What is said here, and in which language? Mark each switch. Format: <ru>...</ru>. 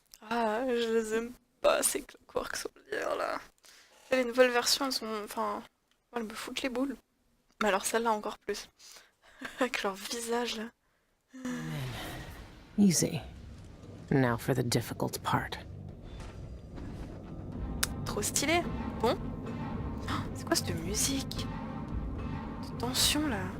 <fr>Ah, je les aime pas, ces clockworks solidaires là. Les nouvelles versions, elles sont. Enfin. Elles me foutent les boules. Mais alors celle-là encore plus. Avec leur visage là.</fr> <en>Easy. Now for the difficult part.</en> <fr>Trop stylé. Bon. Oh, c'est quoi cette musique? Cette tension là.</fr>